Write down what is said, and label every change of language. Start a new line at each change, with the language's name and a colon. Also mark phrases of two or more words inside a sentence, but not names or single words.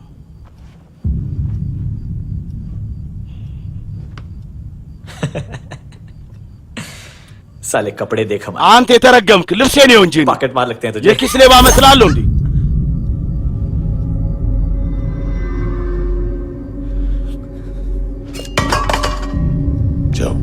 Hindi: साले कपड़े देख हम
Amharic: አንተ የተረገምክ ልብሴ ነው እንጂ
Hindi: पॉकेट मार लगते हैं तुझे
Amharic: የኪስ ሌባ መስላለሁ እንዴ
Hindi: जाओ